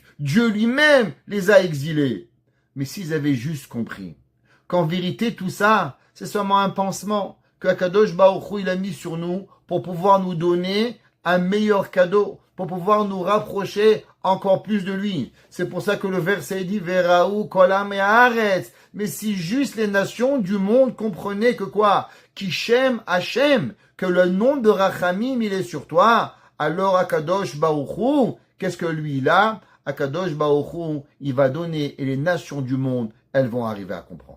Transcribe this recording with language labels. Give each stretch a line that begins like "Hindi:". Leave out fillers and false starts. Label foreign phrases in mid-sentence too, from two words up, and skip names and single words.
French: Dieu lui-même les a exilés. Mais s'ils avaient juste compris qu'en vérité tout ça, c'est seulement un pansement que
Hebrew: הקדוש ברוך הוא
French: il a mis sur nous pour pouvoir nous donner un meilleur cadeau, pour pouvoir nous rapprocher encore plus de lui. C'est pour ça que le verset dit
Hebrew: וראו כל עמי הארץ.
French: Mais si juste les nations du monde comprenaient que quoi?
Hebrew: כי שם השם,
French: que le nom de Rachamim il est sur toi, alors
Hebrew: הקדוש ברוך הוא,
French: qu'est-ce que lui il a?
Hebrew: הקדוש ברוך הוא,
French: il va donner et les nations du monde, elles vont arriver à comprendre.